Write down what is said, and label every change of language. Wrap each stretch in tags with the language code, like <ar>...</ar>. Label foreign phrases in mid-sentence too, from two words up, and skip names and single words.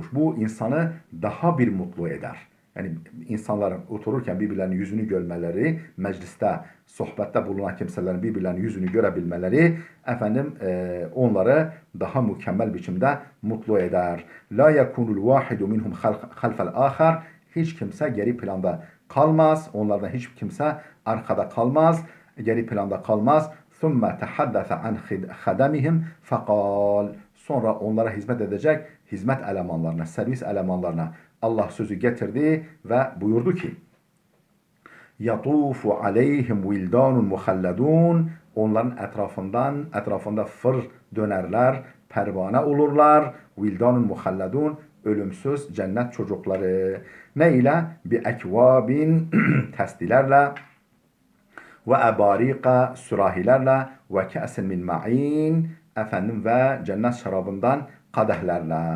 <tr>Bu insanı daha bir mutlu eder. Yani insanların otururken birbirlerinin yüzünü görmeleri, mecliste, sohbette bulunan kimselerin birbirlerinin yüzünü görebilmeleri, efendim onları daha mükemmel biçimde mutlu eder.</tr> <ar>لا يكون الواحد منهم خلف الآخر.</ar> <tr>Hiç kimse geri planda kalmaz. Onlardan hiç kimse arkada kalmaz. Geri planda kalmaz.</tr> <ar>ثُمَّ تَحَدَّثَ عَنْ خَدَمِهِمْ فَقَالْ.</ar> <tr>Sonra onlara hizmet edecek hizmet elemanlarına, servis elemanlarına Allah sözü getirdi ve buyurdu ki</tr> <ar>يَطُوفُ عَلَيْهِمْ وِلْدَانٌ مُخَلَّدُونَ.</ar> <tr>Onların etrafında fır dönerler, pervane olurlar.</tr> <ar>ولدان مخلدون,</ar> <tr>ölümsüz cennet çocukları. Ne ile?</tr> <ar>بأكواب,</ar> <tr>testilerle,</tr> <ar>وأباريق,</ar> <tr>sürahilerle,</tr> <ar>وكأس من معين,</ar> <tr>efendim ve cennet şarabından kadehlerle.</tr>